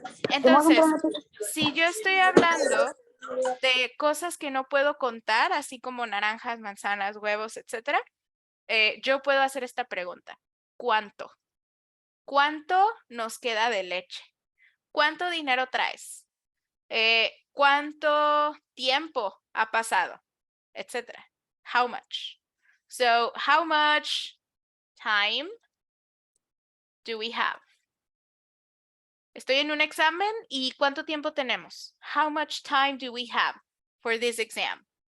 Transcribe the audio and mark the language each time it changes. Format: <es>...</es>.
<es>Entonces, si yo estoy hablando de cosas que no puedo contar, así como naranjas, manzanas, huevos, etcétera, yo puedo hacer esta pregunta. ¿Cuánto? ¿Cuánto nos queda de leche? ¿Cuánto dinero traes? ¿Cuánto tiempo ha pasado?</es> <en>Etcétera. How much? So, how much time do we have?</en> <es>Estoy en un examen y ¿cuánto tiempo tenemos?</es> <en>How much time do we have for this exam?</en>